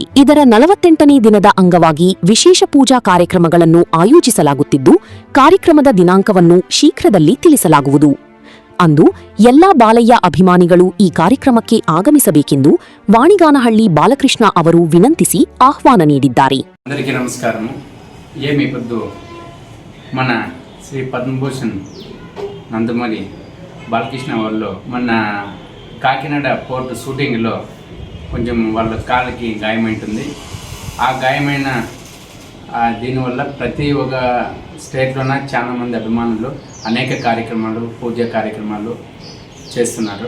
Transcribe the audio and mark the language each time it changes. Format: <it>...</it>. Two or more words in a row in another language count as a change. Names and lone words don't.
<kn>ಇದರ 48ನೇ ದಿನದ ಅಂಗವಾಗಿ ವಿಶೇಷ ಪೂಜಾ ಕಾರ್ಯಕ್ರಮಗಳನ್ನು ಆಯೋಜಿಸಲಾಗುತ್ತಿದ್ದು, ಕಾರ್ಯಕ್ರಮದ ದಿನಾಂಕವನ್ನು ಶೀಘ್ರದಲ್ಲಿ ತಿಳಿಸಲಾಗುವುದು. ಅಂದು ಎಲ್ಲಾ ಬಾಲಯ್ಯ ಅಭಿಮಾನಿಗಳು ಈ ಕಾರ್ಯಕ್ರಮಕ್ಕೆ ಆಗಮಿಸಬೇಕೆಂದು ವಾಣಿಗಾನಹಳ್ಳಿ ಬಾಲಕೃಷ್ಣ ಅವರು ವಿನಂತಿಸಿ ಆಹ್ವಾನ ನೀಡಿದ್ದಾರೆ.</kn> <te>అందరికీ నమస్కారం. మన శ్రీ పద్మభూషణ్ నందమూరి బాలకృష్ణ వాళ్ళు మన కాకినాడ పోర్టు షూటింగ్లో కొంచెం వాళ్ళ కాళ్ళకి గాయమైంటుంది. ఆ గాయమైన దీనివల్ల ప్రతి ఒక్క స్టేట్లోన చాలామంది అభిమానులు అనేక కార్యక్రమాలు పూజా కార్యక్రమాలు చేస్తున్నారు.</te>